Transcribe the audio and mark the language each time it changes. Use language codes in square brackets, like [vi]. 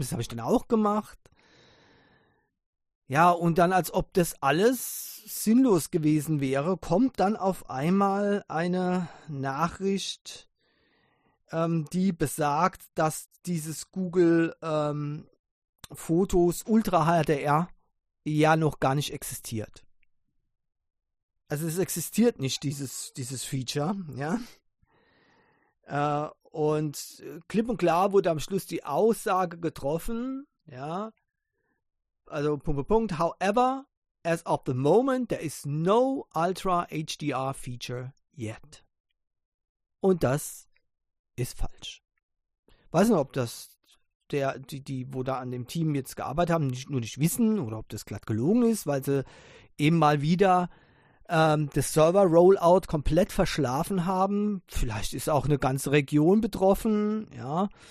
[de] Das habe ich dann auch gemacht. Ja, und dann, als ob das alles sinnlos gewesen wäre, kommt dann auf einmal eine Nachricht, die besagt, dass dieses Google-Fotos Ultra-HDR ja noch gar nicht existiert. Also es existiert nicht, dieses Feature, ja. Und klipp und klar wurde am Schluss die Aussage getroffen, ja. Also Punkt, Punkt. [en] However, as of the moment, there is no Ultra HDR Feature yet. [de] Und das ist falsch. Weiß nicht, ob das die wo da an dem Team jetzt gearbeitet haben, nicht wissen, oder ob das glatt gelogen ist, weil sie eben mal wieder das Server-Rollout komplett verschlafen haben. Vielleicht ist auch eine ganze Region betroffen, ja.